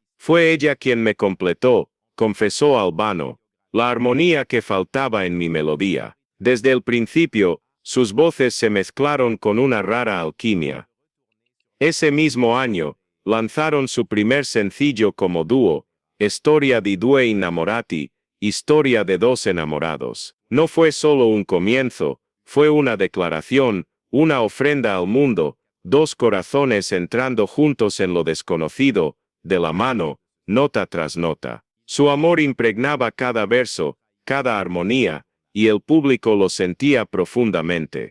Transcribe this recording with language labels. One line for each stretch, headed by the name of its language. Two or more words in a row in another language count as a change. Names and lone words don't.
Spanish: Fue ella quien me completó, confesó Albano, la armonía que faltaba en mi melodía. Desde el principio, sus voces se mezclaron con una rara alquimia. Ese mismo año, lanzaron su primer sencillo como dúo,
Italian: Storia di due innamorati,
Spanish: Historia de dos enamorados. No fue solo un comienzo, fue una declaración, una ofrenda al mundo, dos corazones entrando juntos en lo desconocido, de la mano, nota tras nota. Su amor impregnaba cada verso, cada armonía, y el público lo sentía profundamente.